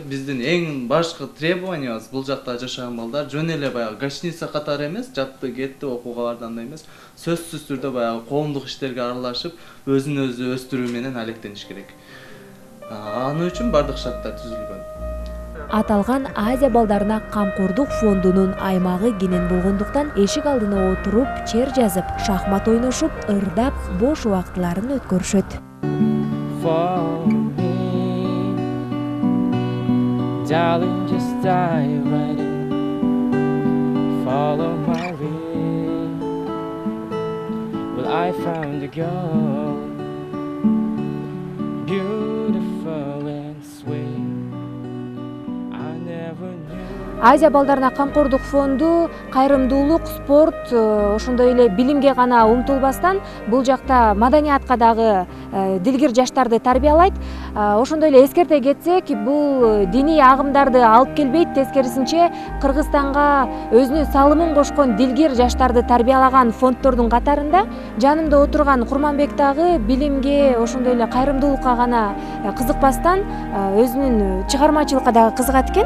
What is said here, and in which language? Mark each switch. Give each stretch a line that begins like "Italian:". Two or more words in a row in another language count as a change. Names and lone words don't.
Kyrgyz: Биздин эң башкы требованиябыз бул жакта жашаган балдар жөн эле баягы гостиница катары эмес, жатты, кетти, окууга барданда эмес, сөзсүз түрдө баягы коомдук иштерге аралашып, өзүн өзү өстүрүү менен алектениш керек. Аны үчүн баардык шарттар түзүлгөн. Аталган Азия балдарына камкордук фондунун аймагы кенен болгондуктан эшик алдына отуруп, чер жазып, шахмат ойношуп, ырдап, бош убактыларын өткөрүшөт.
English: For me, darling, just dive right in, follow my lead. Well, I found a girl, beautiful and sweet. I never knew.
Kyrgyz: Азия балдарына камкордук фонду кайрымдуулук, спорт, ошондой эле билимге гана умтулбастан бул жакта маданиятка дагы дилгир жаштарды тарбиялайт. Ошондой эле эскерте кетсек, бул диний агымдарды алып келбейт, тескерисинче Кыргызстанга өзүнүн салымын кошкон дилгир жаштарды тарбиялаган фонддордун катарында жанымда отурган Курманбек дагы билимге, ошондой эле кайрымдуулукка гана кызыкпастан өзүнүн чыгармачылыкка дагы кызыгат экен.